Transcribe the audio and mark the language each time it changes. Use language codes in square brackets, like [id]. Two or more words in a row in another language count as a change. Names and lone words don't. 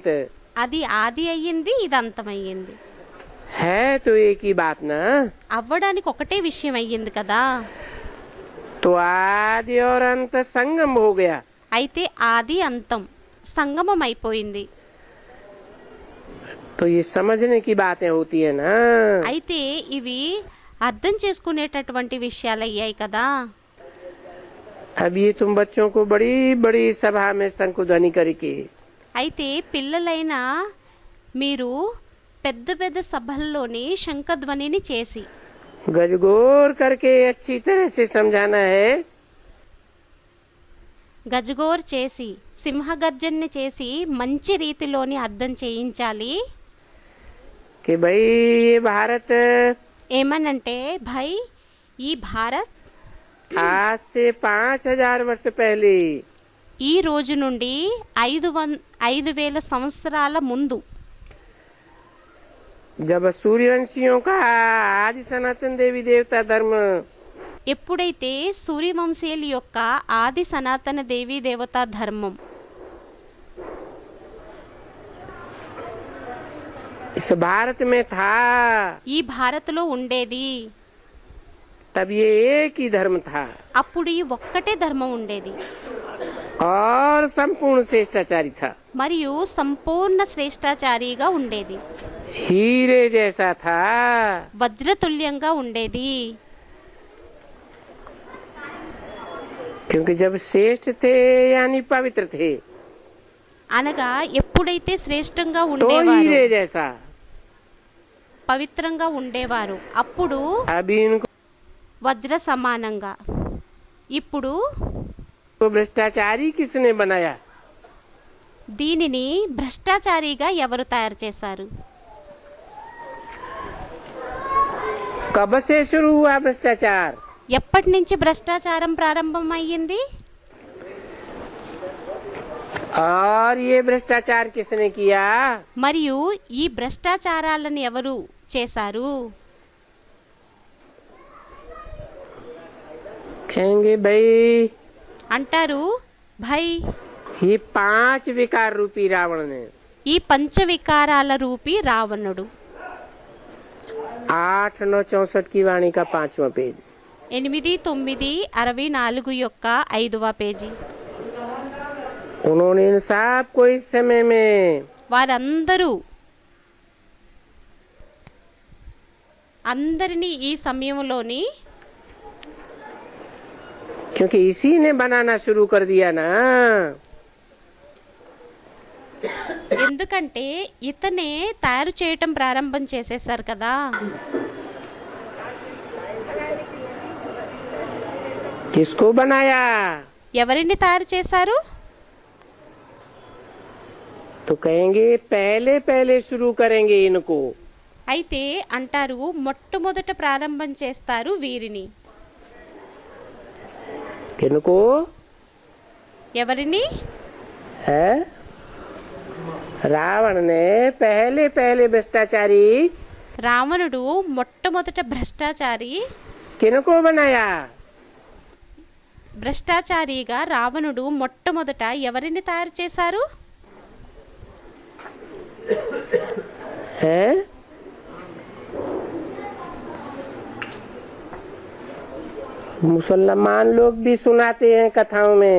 [te] అది ఆది అయ్యింది, ఇది అంతమయ్యింది. [hi] है तो एक ही बात ना. [te] అవ్వడానికి ఒకటే విషయం అయ్యింది కదా. [hi] तो आदि और अंत संगम हो गया. [te] అయితే ఆది అంతం సంగమం అయిపోయింది. [hi] तो ये समझने की बातें होती है ना. [te] అయితే ఇవి అర్థం చేసుకునేటటువంటి విషయాలు అయ్యాయి కదా. [hi] अब ये तुम बच्चों को बड़ी बड़ी सभा में शंकुध्वनि करके [te] అయితే పిల్లలైన మీరు పెద్ద పెద్ద సభల్లోని శంఖధ్వనిని చేసి [hi] गजगोर करके अच्छी तरह से समझाना है. [te] గజగోర్ చేసి సింహగర్జన్ని చేసి మంచి రీతిలోని అర్థం చేయించాలి. [hi] कि भाई ये भारत [te] ఏమనంటే భయ్ ఈ భారత్ [hi] आज से 5000 वर्ष पहले [te] ఈ రోజు నుండి 5,000 సంవత్సరాల ముందు [hi] जब सूर्यवंशियों का आदि सनातन देवी देवता धर्म [te] ఎప్పుడైతే సూర్యవంశీయుల యొక్క ఆది సనాతన దేవీ దేవతా ధర్మం [hi] इस भारत में था [te] ఈ భారత్లో ఉండేది. [hi] तब ये एक ही धर्म था [te] అప్పుడు ఈ ఒక్కటే ధర్మం ఉండేది [hi] और संपूर्ण श्रेष्ठाचारी था, [te] మరియు సంపూర్ణ శ్రేష్టాచారిగా ఉండేది, [hi] हीरे जैसा था। [te] వజ్రతుల్యంగా ఉండేది. [hi] क्योंकि जब श्रेष्ठ थे यानी पवित्र थे [te] అనగా ఎప్పుడైతే శ్రేష్టంగా [hi] तो [te] ఉండేవారు, [hi] हीरे जैसा। [te] పవిత్రంగా ఉండేవారు, అప్పుడు [hi] अभी इनको [te] వజ్ర సమానంగా. ఇప్పుడు [hi] भ्रष्टाचारी किसने बनाया? [te] దీనిని భ్రష్టాచారిగా ఎవరు తయారు చేశారు? [hi] कब से शुरू हुआ भ्रष्टाचार? [te] ఎప్పటి నుంచి భ్రష్టాచారం ప్రారంభమయ్యింది? [hi] और ये भ्रष्टाचार किसने किया? [te] మరియు ఈ భ్రష్టాచారాలను ఎవరు చేశారు? [hi] कहेंगे भाई [te] అంటారు, భై [hi] ये 5 विकार रूपी रावण ने [te] ఈ పంచవికారాల రూపి రావణుడు. [hi] 8-9-64 की वाणी का 5वां पेज। [te] 8-9-64 యొక్క 5వ పేజీ. [hi] उन्होंने इन सबको इस समय में [te] అందరినీ ఈ సమయంలోని, [hi] क्योंकि इसी ने बनाना शुरू कर दिया ना, [te] ఎందుకంటే ఇతనే తయారు చేయటం ప్రారంభం చేసేశారు కదా. [hi] किसको बनाया? [te] ఎవరిని తయారు చేశారు? [hi] तो कहेंगे पहले पहले शुरू करेंगे इनको। [te] అయితే అంటారు, మొట్టమొదట ప్రారంభం చేస్తారు వీరిని. [hi] किनको? [te] ఎవరిని? [hi] है रावण ने पहले पहले भ्रष्टाचारी [te] రావణుడు మొట్టమొదట భ్రష్టాచారి, [hi] किनको बनाया? [te] భ్రష్టాచారిగా రావణుడు మొట్టమొదట ఎవరిని తయారు చేశారు? [hi] है मुसलमान लोग भी सुनाते हैं कथाओं में।